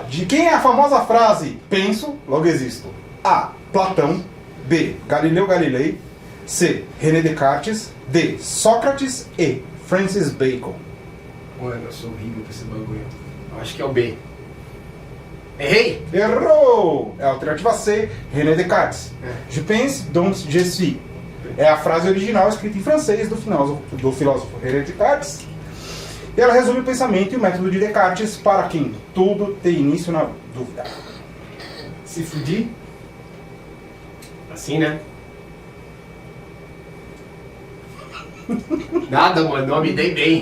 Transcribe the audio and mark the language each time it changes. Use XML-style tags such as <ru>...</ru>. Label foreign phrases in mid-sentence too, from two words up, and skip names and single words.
<pt>De quem é a famosa frase penso, logo existo? A. Platão. B. Galileu Galilei. C. René Descartes. D. Sócrates. E. Francis Bacon. Mano, eu sou horrível pra esse bagulho. Eu acho que é o B. Errei! Errou! É a alternativa C. René Descartes.</pt> <fr>Je pense, donc je suis.</fr> <pt>É a frase original escrita em francês do filósofo René Descartes. E ela resume o pensamento e o método de Descartes para quem tudo tem início na dúvida. Se fudir? Assim, né? Nada, mano, não me dei bem.</pt>